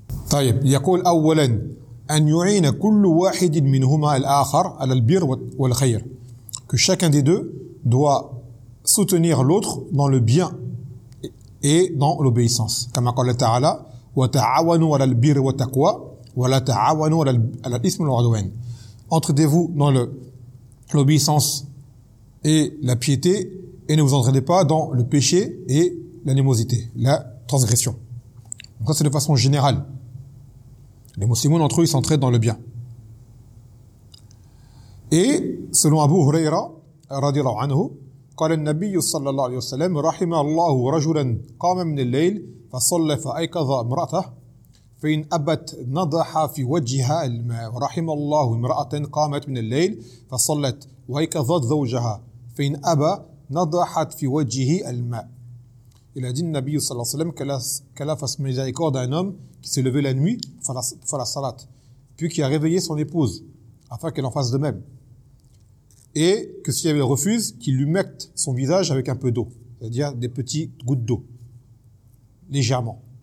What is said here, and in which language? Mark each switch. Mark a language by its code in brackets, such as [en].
[ar] طيب يقول اولا ان يعين كل واحد منهما الاخر على البر والخير, [fr] que chacun des deux doit soutenir l'autre dans le bien et dans l'obéissance, comme [ar] قال تعالى وتعاونوا على البر والتقوى ولا تعاونوا على الاثم والعدوان, [fr] entraidez-vous dans l'obéissance et la piété et ne vous entraidez pas dans le péché et l'animosité, la transgression. Donc ça, c'est de façon générale. Les musulmans entre eux, ils s'entraident dans le bien. Et selon [ar] Abu Huraira, radiallahu anhu, قال النبي صلى الله عليه وسلم رحم الله رجلا قام من الليل فصلى فأيقظ امرأته فإن أبت نضح في وجهها الماء رحم الله امرأة قامت من الليل فصلت وأيقظت زوجها فإن أبى نضحت في وجهه الماء. [fr] Il a dit le Nabi sallallahu alayhi wa sallam qu'Allah fasse miséricorde à un homme qui s'est levé la nuit pour faire la salat, puis qui a réveillé son épouse afin qu'elle en fasse de même. Et que si elle refuse, qu'il humecte son visage avec un peu d'eau, c'est-à-dire des petites gouttes d'eau, légèrement.